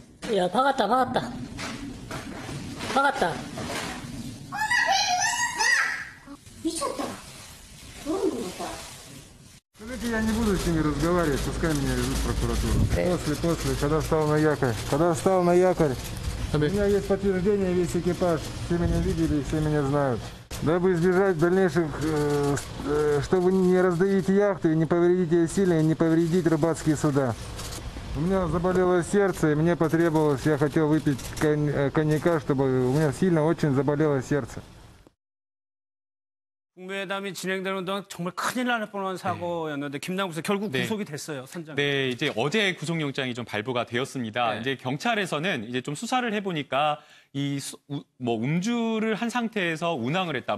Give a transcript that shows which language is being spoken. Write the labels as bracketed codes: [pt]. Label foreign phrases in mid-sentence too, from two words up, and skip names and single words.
[ko] 야, 박았다, 박았다. 박았다. 미쳤다. 그런 거다. [ru] Скажите, я не буду с ними разговаривать, пускай меня везут в прокуратуру. Да. После, когда встал на якорь. Когда встал на якорь, у меня есть подтверждение, весь экипаж, все меня видели, все меня знают. Дабы избежать дальнейших, чтобы не раздавить яхты, не повредить ее сильно и не повредить рыбацкие суда. У меня заболело сердце, и мне потребовалось, я хотел выпить коньяка, чтобы у меня сильно очень заболело сердце. [ko] 국무회담이 진행되는 동안 정말 큰일 날 뻔한 사고였는데 김남국 씨 결국 구속이 됐어요, 선장. 네, 이제 어제 구속영장이 좀 발부가 되었습니다. 이제 경찰에서는 이제 좀 수사를 해보니까 음주를 한 상태에서 운항을 했다.